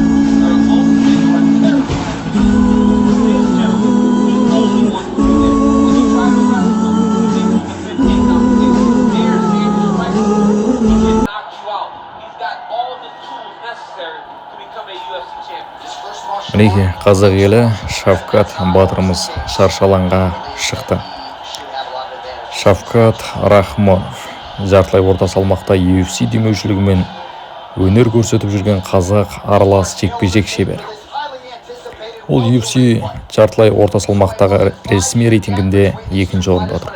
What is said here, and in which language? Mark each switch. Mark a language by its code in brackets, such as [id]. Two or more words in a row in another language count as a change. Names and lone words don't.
[en] Where most people are terrified of this gentleman. He knows he wants to do this. When he tries to wrestle him, he thinks he can take down the case. There's the strike. He can knock you out. He's got all of the tools necessary to become a UFC champion. his first martial [kk] Мінекей қазақ елі Шавкат батырымыз шаршы алаңға шықты. Шавкат Рахмонов жартылай орта салмақта UFC демеушілігімен өнер көрсетіп жүрген қазақ аралас жекпе-жек шебері. Ол UFC жартылай орта салмақтағы ресми рейтингінде екінші орында тұр.